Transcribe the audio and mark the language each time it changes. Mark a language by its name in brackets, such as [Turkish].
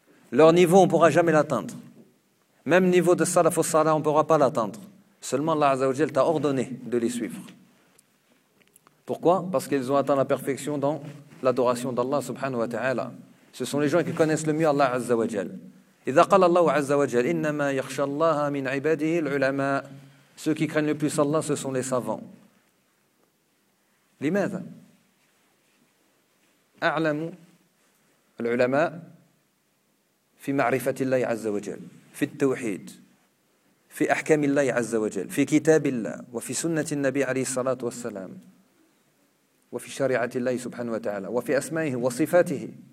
[French] Leur niveau, on ne pourra jamais l'atteindre. Même niveau de salaf au salat, on ne pourra pas l'atteindre. Seulement Allah [Arabic] Azza wa Jalla [French] t'a ordonné de les suivre. Pourquoi? Parce qu'ils ont atteint la perfection dans l'adoration d'Allah [Arabic] subhanahu wa ta'ala. [French] Ce sont les gens qui connaissent le mieux Allah Azza wa Jal. [Arabic] إذا قال الله عز وجل إنما يخشى الله من عباده العلماء. [French] Ceux qui craignent le plus Allah, ce sont les savants. [Arabic] لماذا؟ أعلم العلماء في معرفة الله عز وجل في التوحيد في أحكام الله عز وجل في كتاب الله وفي سنة النبي عليه الصلاة والسلام وفي شريعة الله سبحانه وتعالى وفي أسمائه وصفاته.